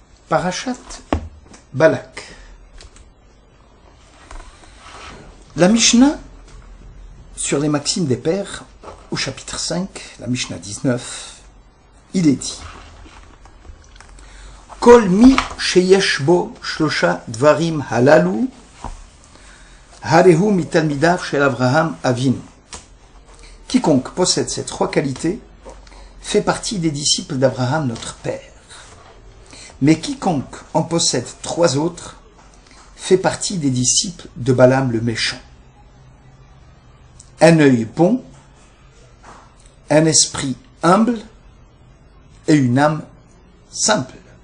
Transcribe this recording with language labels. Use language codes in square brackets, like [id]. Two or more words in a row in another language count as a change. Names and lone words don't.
[fr] Parashat Balak. La Mishnah sur les maximes des pères, au chapitre 5, la Mishnah 19, il est dit: [he] כל מי שיש בו שלושה דברים הללו הריהו מתלמידיו של אברהם אבינו. [fr] Quiconque possède ces trois qualités fait partie des disciples d'Abraham notre père. Mais quiconque en possède trois autres fait partie des disciples de Balaam le méchant. Un œil bon, un esprit humble et une âme simple.